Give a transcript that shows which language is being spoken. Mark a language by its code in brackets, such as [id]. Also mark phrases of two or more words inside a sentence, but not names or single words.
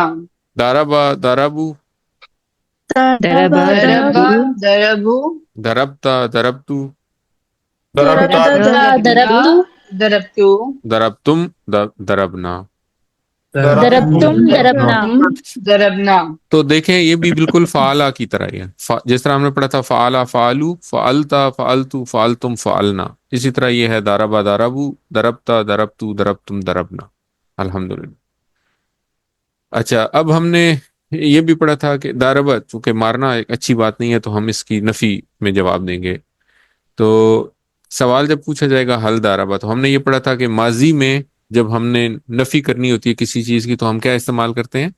[ar] داربا داربو، دربا دربو، دربتا دربتو، دربتا دربتو، دربتو، دربتم دربنا۔ دربتم دربنا۔ دربنا۔ [ur] تو دیکھیں یہ بھی بالکل فعلا کی طرح ہی ہے، جس طرح ہم نے پڑھا تھا [ar] فعلا فعلو، فعلتا فعلتو، فعلتم فعلنا، [ur] اسی طرح یہ ہے [ar] داربا داربو، دربتا دربتو، دربتم دربنا۔ [ur] الحمدللہ۔ اچھا، اب ہم نے یہ بھی پڑھا تھا کہ داربا چونکہ مارنا ایک اچھی بات نہیں ہے تو ہم اس کی نفی میں جواب دیں گے۔ تو سوال جب پوچھا جائے گا [ar] حل داربا، [ur] تو ہم نے یہ پڑھا تھا کہ ماضی میں جب ہم نے نفی کرنی ہوتی ہے کسی چیز کی تو ہم کیا استعمال کرتے ہیں؟